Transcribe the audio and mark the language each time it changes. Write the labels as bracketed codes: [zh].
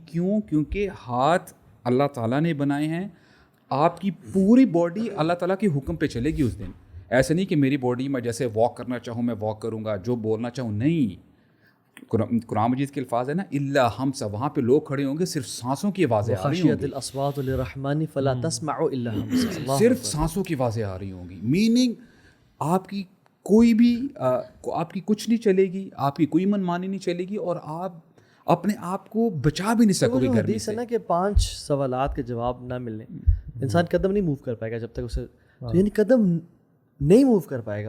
[ur] کیوں؟ کیونکہ ہاتھ اللہ تعالیٰ نے بنائے ہیں. آپ کی پوری باڈی اللہ تعالیٰ کے حکم پہ چلے گی اس دن. ایسے نہیں کہ میری باڈی میں جیسے واک کرنا چاہوں میں واک کروں گا جو بولنا چاہوں نہیں. قرآن مجید کے الفاظ ہے نا [ar] الا ہمسا [ur] وہاں پہ لوگ کھڑے ہوں گے صرف سانسوں کی آوازیں آ رہی ہوں گی. [ar] الاصوات للرحمن فلا تسمع الا ہمسا. [ur] صرف سانسوں کی آوازیں آ رہی ہوں گی. میننگ آپ کی کوئی بھی آپ کی کچھ نہیں چلے گی. آپ کی کوئی منمانی نہیں چلے گی اور آپ اپنے آپ کو بچا بھی نہیں سکو گے گرمی سے. نا کہ 5 سوالات کے جواب نہ ملنے انسان قدم نہیں موو کر پائے گا جب تک اسے تو یعنی قدم نہیں موو کر پائے گا.